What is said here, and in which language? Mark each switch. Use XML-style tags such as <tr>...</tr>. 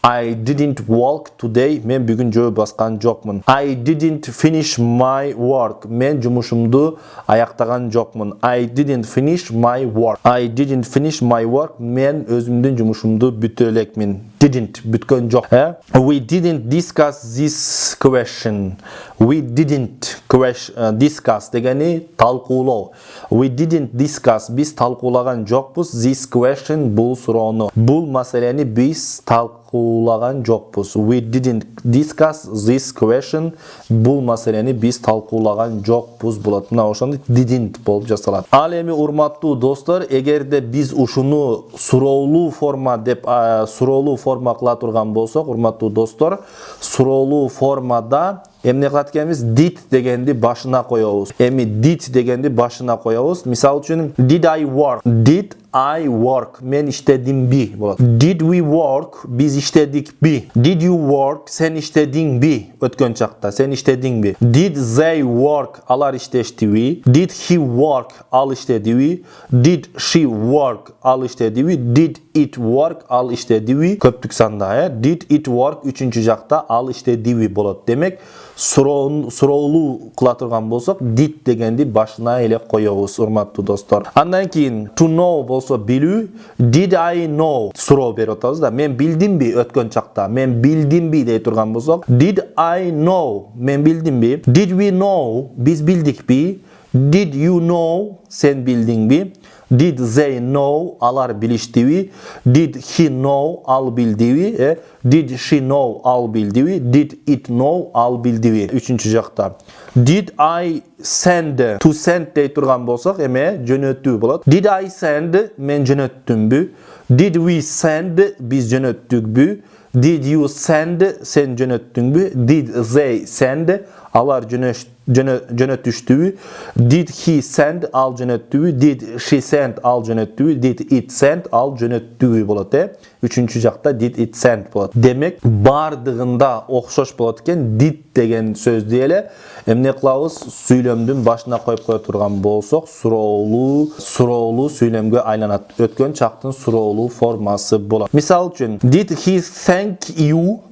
<en>I didn't walk today.</en> <ky>Мен бүгүн жөө баскан жокмун.</ky> <en>I didn't finish my work.</en> <ky>Мен жумушумду аяктаган жокмун.</ky> <en>I didn't finish my work. I didn't finish my work.</en> <ky>Мен өзүмдүн жумушумду бүтө элекмин. Didn't бүткөн жок.</ky> <en>We didn't discuss this question. We didn't discuss</en> <ky>дегени талкуулоо.</ky> <en>We didn't discuss,</en> <ky>биз талкуулаган жокпуз.</ky> <en>This question,</en> <ky>бул суроону. Бул маселени биз талкуулаган жокпуз.</ky> <en>We didn't discuss this question.</en> <ky>Бул маселени биз талкуулаган жокпуз болот. Мына ошондо didn't болуп жасалат. Ал эми урматтуу достор, эгерде биз ушуну суроолуу форма деп суроолуу форма кыла турган болсок, урматтуу достор, суроолуу формада эмне кылат экенбиз? Did дегенди башына коебуз. Эми did дегенди башына коебуз. Мисал үчүн,</ky> <en>did I work? Did I work?</en> <ky>Мен иштедимби болот.</ky> <en>Did we work?</en> <ky>Биз иштедикби?</ky> <en>Did you work?</en> <ky>Сен иштедиңби? Өткөн чакта сен иштедиңби?</ky> <en>Did they work?</en> <ky>Алар иштештиби?</ky> <en>Did he work?</en> <ky>Ал иштедиби?</ky> <en>Did she work?</en> <ky>Ал иштедиби?</ky> <en>Did it work? Ал иштедиби?</en> <ky>Көптүк санда,</ky> <en>Did it work?</en> <ky>Үчүнчү жакта ал иштедиби болот. Демек, суроолуу кыла турган болсок, did дегенди башына эле коебуз, урматтуу достор. Андан кийин to know болсо билүү,</ky> <en>did I know?</en> <ky>Суроо берип атабыз да. Мен билдимби өткөн чакта? Мен билдимби дей турган болсок,</ky> <en>did I know?</en> <ky>Мен билдимби?</ky> <en>Did we know?</en> <ky>Биз билдикпи?</ky> <en>Did you know?</en> <ky>Сен билдиңби?</ky> <en>Did they know?</en> <ky>Алар билиштиби?</ky> <en>Did he know?</en> <ky>Ал билдиби?</ky> <en>Did she know? Ал билдиби? Did it know?</en> <ky>Ал билдиби? Үчүнчү жакта.</ky> <en>Did I send?</en> <ky>To send дей турган болсок, эме жөнөтүү болот.</ky> <en>Did I send?</en> <ky>Мен жөнөттүмбү?</ky> <en>Did we send?</en> <ky>Биз жөнөттүкбү?</ky> <en>Did you send?</en> <ky>Сен жөнөттүңбү?</ky> <en>Did they send?</en> <ky>Алар жөнөтүштүбү?</ky> <en>Did he send?</en> <ky>Ал жөнөттүбү?</ky> <en>Did she send? Ал жөнөттүбү? Did it send?</en> <ky>Ал жөнөттүбү болот. Үчүнчү жакта</ky> <en>did it send</en> <ky>болот. Демек, бардыгында окшош болот экен. Did деген сөздү эле эмне кылабыз? Сүйлөмдүн башына коюп кое турган болсок, суроолуу сүйлөмгө айланат. Өткөн чактын суроолуу формасы болот. Мисал үчүн,</ky> <en>did he thank you?</en>